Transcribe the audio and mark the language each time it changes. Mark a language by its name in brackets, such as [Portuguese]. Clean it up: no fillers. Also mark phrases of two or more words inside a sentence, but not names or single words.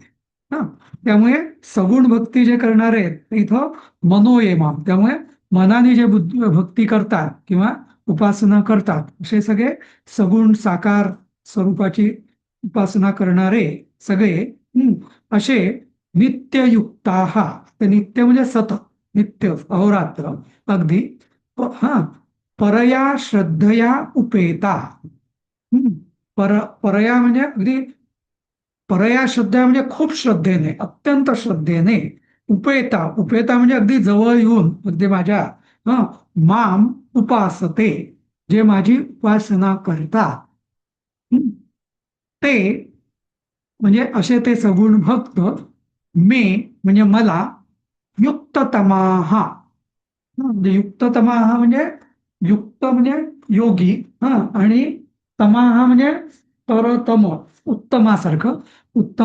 [Marathi] त्यामुळे सगुण भक्ती जे करणारे आहेत ते इथं मनोयमाम त्यामुळे मनाने जे भक्ती करतात किंवा उपासना करतात असे सगळे सगुण साकार स्वरूपाची उपासना करणारे सगळे असे नित्ययुक्ता ते नित्य म्हणजे सतत नित्य अहोरात्र अगदी [Sanskrit] परया श्रद्धया उपेता. [Marathi] परया म्हणजे अगदी परया श्रद्धा म्हणजे खूप श्रद्धेने अत्यंत श्रद्धेने उपेता म्हणजे अगदी जवळ येऊन अगदी माझ्या [Sanskrit] माम उपासते [Marathi] जे माझी उपासना करतात ते म्हणजे असे ते सगुण भक्त मे म्हणजे मला युक्ततमाहा म्हणजे युक्ततमाहा म्हणजे युक्त म्हणजे योगी आणि तमाहा म्हणजे तरतम उत्तमासारखं उत्तम.